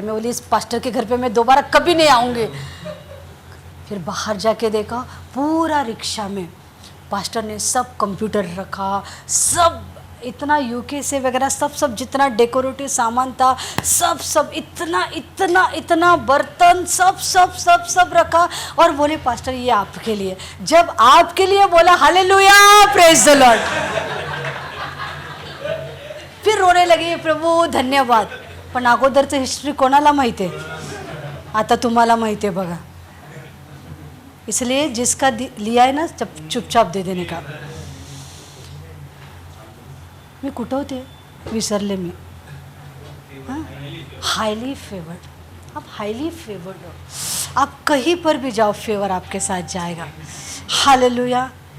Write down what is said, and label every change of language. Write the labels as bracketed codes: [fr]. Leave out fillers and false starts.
[hi] मैं बोली इस पास्टर के घर पे मैं दोबारा कभी नहीं आऊँगी। फिर बाहर जाके देखा, पूरा रिक्शा में पास्टर ने सब कंप्यूटर रखा, सब इतना यूके से वगैरह सब जितना डेकोरेटिव सामान था, सब इतना बर्तन सब रखा, और बोले पास्टर ये आपके लिए। जब आपके लिए बोला हालेलुया, [en] Praise the lord. [hi] फिर रोने लगे, प्रभु धन्यवाद। [mr] पण अगोदरचं हिस्ट्री कोणाला माहिती आहे? आता तुम्हाला माहिती आहे बघा। [hi] इसलिए जिसका लिया है ना चुपचाप दे देने का। [mr] मी कुठं होते विसरले मी। [hi] हाईली फेवर्ड, आप हाईली फेवर्ड हो। आप कहीं पर भी जाओ फेवर आपके साथ जाएगा। हालेलुया।